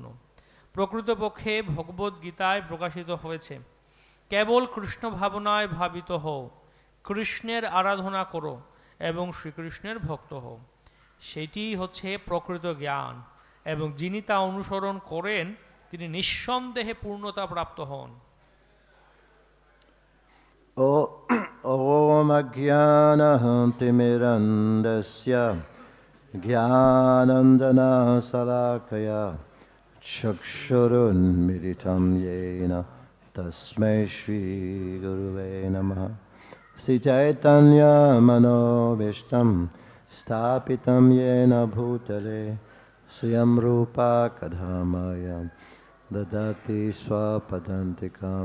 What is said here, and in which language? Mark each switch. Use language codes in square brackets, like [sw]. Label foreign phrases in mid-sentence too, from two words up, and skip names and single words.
[bn] প্রকৃতপক্ষে ভগবদ্ গীতায় প্রকাশিত হয়েছে, কেবল কৃষ্ণ ভাবনায় ভাবিত হও, কৃষ্ণের আরাধনা করো এবং শ্রীকৃষ্ণের ভক্ত হও। সেটি হচ্ছে প্রকৃত জ্ঞান, এবং যিনি তা অনুসরণ করেন তিনি নিঃসন্দেহে পূর্ণতা প্রাপ্ত হন। [sa] ॐ अज्ञान-तिमिरान्धस्य ज्ञानानन्दन-शलाकया चक्षुरुन्मीलितं येन तस्मै श्री गुरवे नमः श्री चैतन्य मनोऽभीष्टं स्थापितं येन भूतले स्वयं रूप कदा मह्यं ददाति स्वपदान्तिकम्.